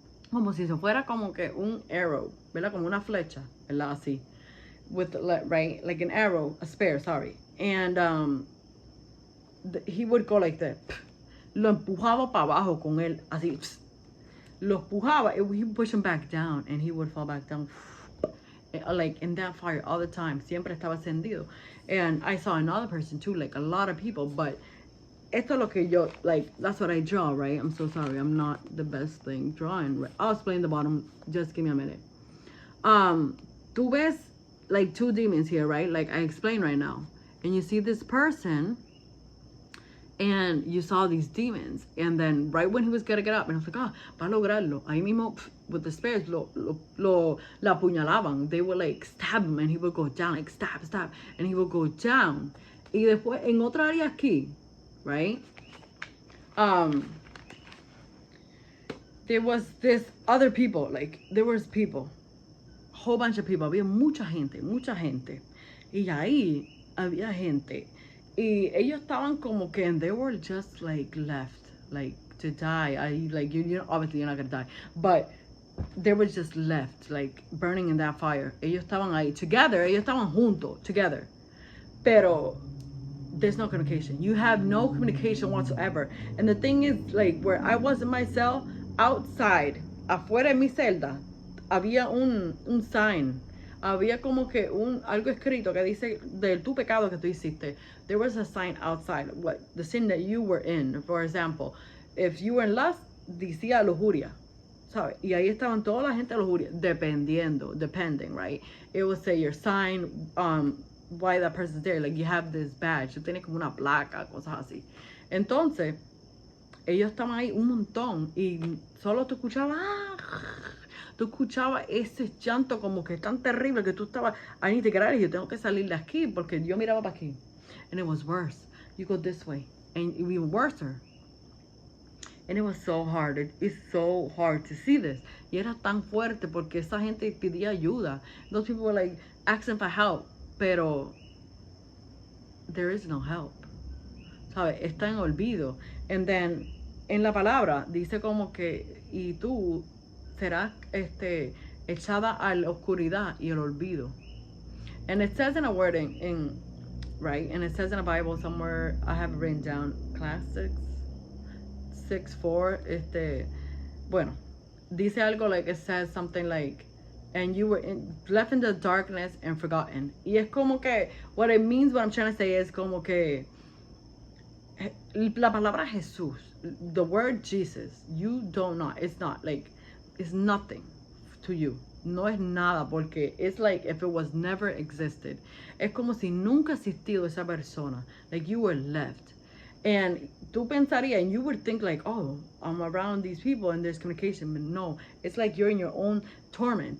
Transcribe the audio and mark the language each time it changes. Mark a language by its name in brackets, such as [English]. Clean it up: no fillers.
[Spanish] Como si se fuera como que un arrow, ¿verdad? Como una flecha, ¿verdad? Así. [English] With, right, like an arrow, a spear, sorry. And he would go like that. [Spanish] Lo empujaba para abajo con él, así. Lo empujaba, [English] he would push him back down, and he would fall back down. Like in that fire all the time. [Spanish] Siempre estaba encendido. [English] And I saw another person too, like a lot of people, but [Spanish] esto es lo que yo, [English] like, that's what I draw, right? I'm so sorry, I'm not the best thing drawing. Right? I'll explain the bottom, just give me a minute. [Spanish] Tú ves [English] like two demons here, right? Like I explained right now. And you see this person, and you saw these demons. And then right when he was gonna get up, and I was like, [Spanish] va a lograrlo. Ahí mismo, [English] with the spears, [Spanish] lo apuñalaban. [English] They would like stab him, and he would go down, like stab, and he would go down. [Spanish] Y después, en otra área aquí, right? [English] There was this other people, like, there was people. Whole bunch of people, [Spanish] había mucha gente. Y ahí había gente. Y ellos estaban como que, [English] and they were just like left, like to die. You know, obviously you're not gonna die, but they were just left, like burning in that fire. [Spanish] Ellos estaban ahí together, ellos estaban juntos, together. [English] Pero there's no communication. You have no communication whatsoever. And the thing is, like, where I was in my cell, outside, [Spanish] afuera de mi celda, había un [English] sign. [Spanish] Había como que algo escrito que dice de tu pecado que tú hiciste. [English] There was a sign outside, what the sin that you were in. For example, if you were in lust, [Spanish] decía lujuria, ¿sabes? Y ahí estaban toda la gente de lujuria, [English] depending, right? It would say your sign, why that person's there, like you have this badge, [Spanish] tú tienes como una placa, cosas así. Entonces, ellos estaban ahí un montón y solo tú escuchabas, tú escuchabas ese llanto como que tan terrible que tú estabas, [English] I need to get out of here, [Spanish] yo tengo que salir de aquí, porque yo miraba para aquí. [English] And it was worse. You go this way, and even worse. And it was so hard. It's so hard to see this. [Spanish] Y era tan fuerte porque esa gente pedía ayuda. [English] Those people were like asking for help. [Spanish] Pero [English] there is no help. [Spanish] ¿Sabes? Está en olvido. [English] And then, [Spanish] en la palabra, dice como que, y tú serás echada a la oscuridad y el olvido. [English] And it says in a word right? And it says in a Bible somewhere, I have it written down, classics 6:4, [Spanish] bueno, dice algo [English] like, it says something like, and you were left in the darkness and forgotten. [Spanish] Y es como que, [English] what it means, what I'm trying to say is [Spanish] como que, la palabra Jesús, [English] the word Jesus, you don't know, it's not like, it's nothing to you. [Spanish] No es nada porque [English] it's like if it was never existed. [Spanish] Es como si nunca existido esa persona. [English] Like you were left. And [Spanish] tú pensarías, [English] and you would think like, oh, I'm around these people and there's communication. But no, it's like you're in your own torment.